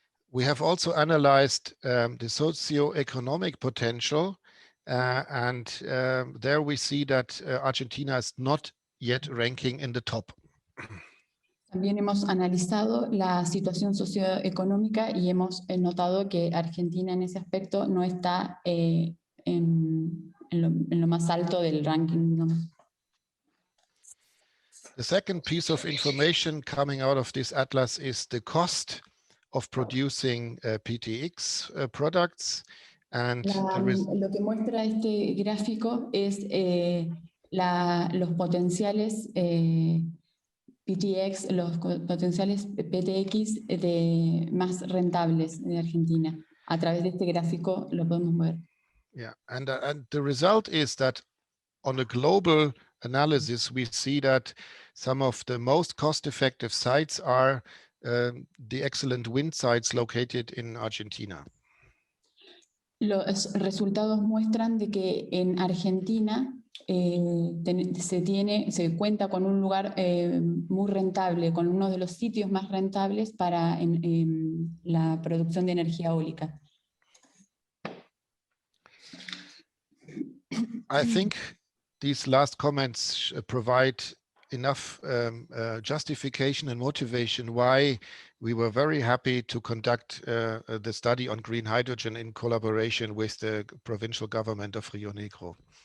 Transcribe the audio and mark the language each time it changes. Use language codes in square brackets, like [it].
[en] We have also analyzed the socio-economic potential, and there we see that Argentina is not yet ranking in the top. [es] También hemos analizado la situación socioeconómica y hemos notado que Argentina en ese aspecto no está en lo más alto del ranking, digamos. [en] The second piece of information coming out of this atlas is the cost of producing PTX products. And [es] lo que muestra este gráfico es los potenciales PTX, los potenciales PTX más rentables de Argentina. A través de este gráfico lo podemos ver. [en] Yeah, and the result is that on a global analysis, we see that some of the most cost-effective sites are the excellent wind sites located in Argentina. [es] Los resultados muestran de que en Argentina se cuenta con un lugar muy rentable, con uno de los sitios más rentables para la producción de energía eólica. [en] I think these last comments provide enough justification and motivation why we were very happy to conduct the study on green hydrogen in collaboration with the provincial government of Rio Negro.